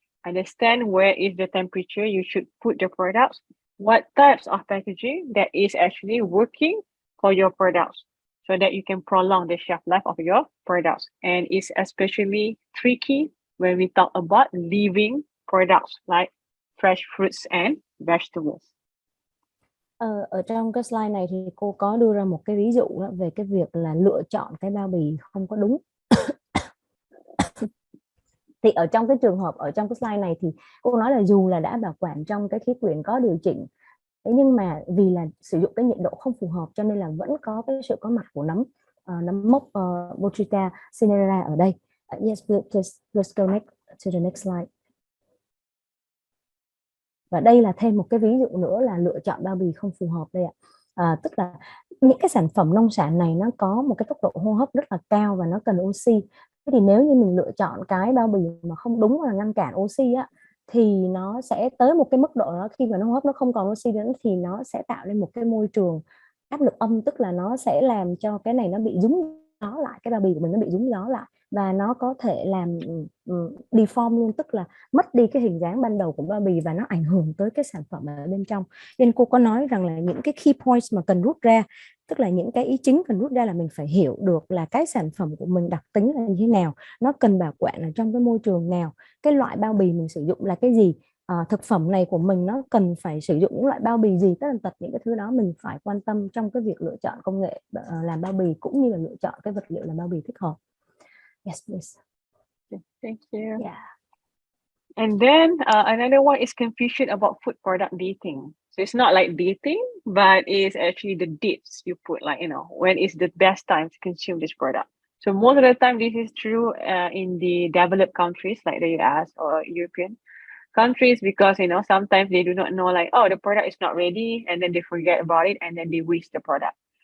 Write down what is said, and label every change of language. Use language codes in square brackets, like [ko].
[en] Understand where is the temperature you should put the products, what types of packaging that is actually working for your products, so that you can prolong the shelf life of your products. And it's especially tricky when we talk about living products like fresh fruits and vegetables. [vi] Ở trong cái slide này thì cô có đưa ra một cái ví dụ về cái việc là lựa chọn cái bao bì không có đúng. Thì ở trong cái trường hợp ở trong cái slide này thì cô nói là dù là đã bảo quản trong cái khí quyển có điều chỉnh, thế nhưng mà vì là sử dụng cái nhiệt độ không phù hợp cho nên là vẫn có cái sự có mặt của nấm mốc Botrytis cinerea ở đây. [en] Yes, let's go next to the next slide. [vi] Và đây là thêm một cái ví dụ nữa là lựa chọn bao bì không phù hợp đây ạ. Tức là những cái sản phẩm nông sản này nó có một cái tốc độ hô hấp rất là cao và nó cần oxy. Thế thì nếu như mình lựa chọn cái bao bì mà không đúng là ngăn cản oxy á, thì nó sẽ tới một cái mức độ đó, khi mà nó hô hấp nó không còn oxy nữa thì nó sẽ tạo lên một cái môi trường áp lực âm, tức là nó sẽ làm cho cái này nó bị rúng gió lại, cái bao bì của mình nó bị rúng gió lại và nó có thể làm deform luôn, tức là mất đi cái hình dáng ban đầu của bao bì và nó ảnh hưởng tới cái sản phẩm ở bên trong. Nên cô có nói rằng là những cái key points mà cần rút ra, tức là những cái ý chính cần rút ra là mình phải hiểu được là cái sản phẩm của mình đặc tính là như thế nào, nó cần bảo quản ở trong cái môi trường nào, cái loại bao bì mình sử dụng là cái gì, thực phẩm này của mình nó cần phải sử dụng những loại bao bì gì, tất tật những cái thứ đó mình phải quan tâm trong cái việc lựa chọn công nghệ làm bao bì cũng như là lựa chọn cái vật liệu làm bao bì thích hợp. [en] Yes, please. Thank you. Yeah. And then another one is confusion about food product dating. So it's not like dating, but it's actually the dates you put, like, when is the best time to consume this product. So most of the time, this is true in the developed countries like the US or European countries, because, sometimes they do not know, like, oh, the product is not ready, and then they forget about it, and then they waste the product.